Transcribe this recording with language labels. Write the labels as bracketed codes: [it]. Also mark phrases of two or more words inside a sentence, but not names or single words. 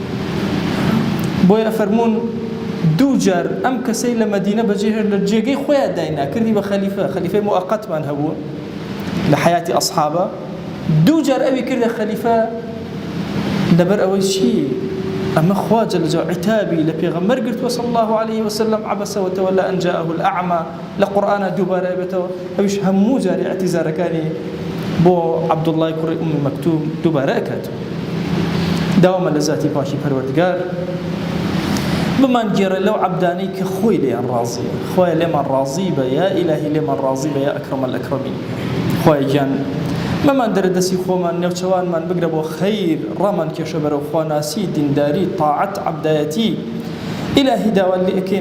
[ckb] بۆیە فەرموون دوو جار ئەم کەسەی لە مەدینە بەجێهێر لە جێگەی خۆیان داینا کردی بە خەلیفەی موقەتمان هەبووە لە حیاتی ئەصحابە دوو جار ئەوی کردە خەلیفە لەبەر ئەوەی چی ئەمە خوا [ar] جەل جەلاله [ckb] عتابی لە پێغەمبەر گرتووە [ar] صلی الله عليه وسلم عبس وتولى أن جاءه الأعمى [ckb] لە قورئانە دووبارە ئەبێتەوە ئەویش هەموو جاری اعتیزارەکانی بۆ عەبدوڵڵای کوڕی ئومی مەکتوم دووبارە ئەکاتەوە داوامە لە ذاتی پاکی پەروەردگار بمان گێڕە لەو عەبدانەی کە خۆی لێیان ڕازیە خوایە لێمان ڕازی بە یا ئیلاهی لێمان ڕازی بە [ar] یا ئەکرەمە الئەکرەمین [ckb] خوایە گیان مەمان دەردەسی خۆمان نێوچەوانمان بگرە بۆ خەیر ڕامان کێشە بەرەو خواناسی دینداری تاعەت عەبدایەتی ئیلاهی داوان لێ ئەکەین